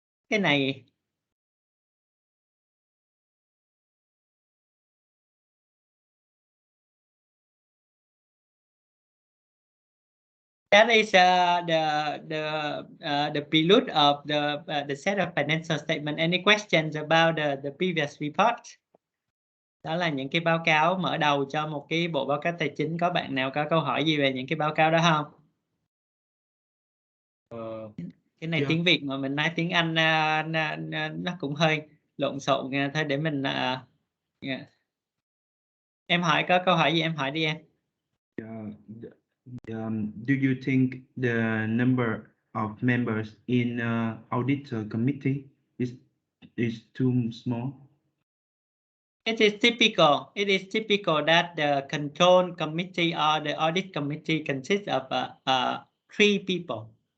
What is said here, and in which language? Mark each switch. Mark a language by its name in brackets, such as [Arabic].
[Vietnamese] Cái này [English] that is the prelude of the set of financial statement. Any questions about the previous report? [Vietnamese] Đó là những cái báo cáo mở đầu cho một cái bộ báo cáo tài chính. Có bạn nào có câu hỏi gì về những cái báo cáo đó không? Cái này tiếng Việt mà mình nói tiếng Anh nó cũng hơi lộn xộn thôi, để mình em hỏi, có câu hỏi gì em hỏi đi em. [English] Do you think the number of members in auditor committee is too small? It is typical that the control committee or the audit committee consists of 3 people.